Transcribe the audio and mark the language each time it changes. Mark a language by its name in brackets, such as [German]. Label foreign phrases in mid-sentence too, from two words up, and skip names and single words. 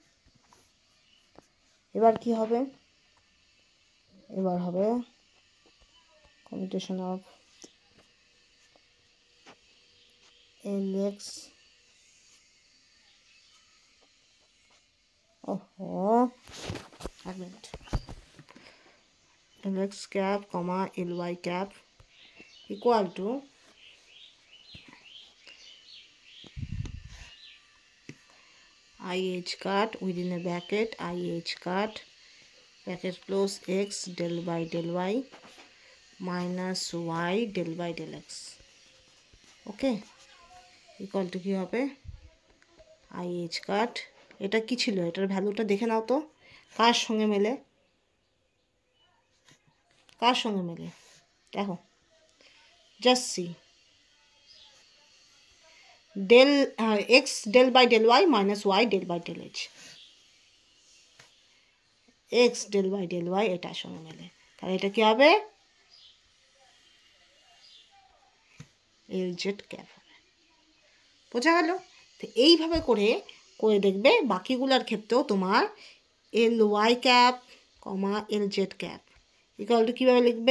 [Bangla] এবার কি হবে? এবার হবে [English] commutation of L x, [Bangla] ওহো এক মিনিট, [English] L x cap comma L y cap equal to IH cut within a bracket IH cut bracket close x del by del y minus y del by del x, okay, equal to [Bangla] কী হবে? [English] IH cut, [Bangla] এটা কি ছিল? এটার ভ্যালুটা দেখে নাও তো কার সঙ্গে মেলে, কার সঙ্গে মেলে দেখো, [English] just see, del x del by del y minus y del by del h, x del by del y [Bangla] এটার সঙ্গে মেলে, তাহলে এটা কি হবে? [English] LZ cap হবে। [Bangla] বোঝা গেল? তো এইভাবে করে করে দেখবে বাকিগুলোর ক্ষেত্রেও তোমার [English] LY cap comma LZ cap equal to [Bangla] কীভাবে লিখবে?